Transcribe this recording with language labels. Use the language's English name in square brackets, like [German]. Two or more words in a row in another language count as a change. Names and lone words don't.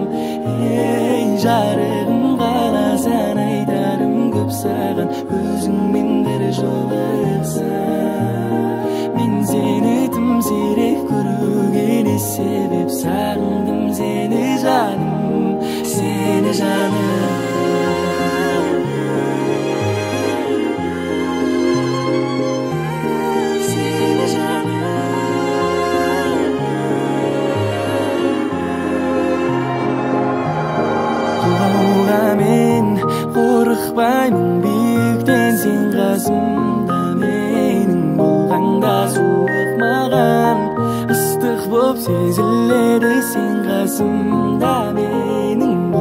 [Kazakh] жарығым қаласаң айтарым көп саған өзіңмен бір жолықсам мен сені тым сирек көруге не себеп сағындым сені жаным [Turkish] seni canım seni canım [Kazakh] Құлауға мен қорықпаймын биіктен сен қасымда менің болғанда суық маған ыстық боп сезіледі сен қасымда менің